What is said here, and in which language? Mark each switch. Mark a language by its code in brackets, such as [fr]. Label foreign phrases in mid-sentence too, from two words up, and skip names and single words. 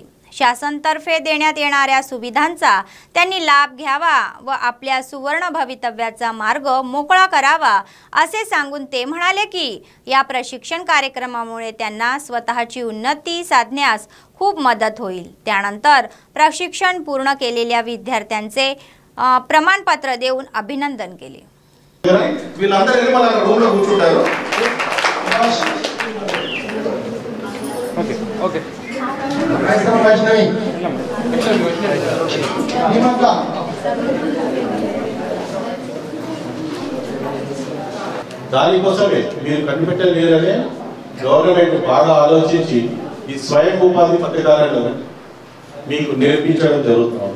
[mr] शासनातर्फे देण्यात येणाऱ्या सुविधांचा त्यांनी लाभ घ्यावा व आपल्या सुवर्ण भवितव्याचा मार्ग मोकळा करावा असे सांगून ते म्हणाले की या प्रशिक्षण कार्यक्रमामुळे त्यांना स्वतःची उन्नती साधण्यास खूप मदत होईल। त्यानंतर प्रशिक्षण पूर्ण केलेल्या विद्यार्थ्यांचे प्रमाणपत्र देऊन अभिनंदन केले। ओके [te] దానికోసమే మీరు కనిపెట్టలేరనే గవర్నమెంట్ బాగా ఆలోచించి ఈ స్వయం ఉపాధి పథకాలను మీకు నేర్పించడం జరుగుతుంది।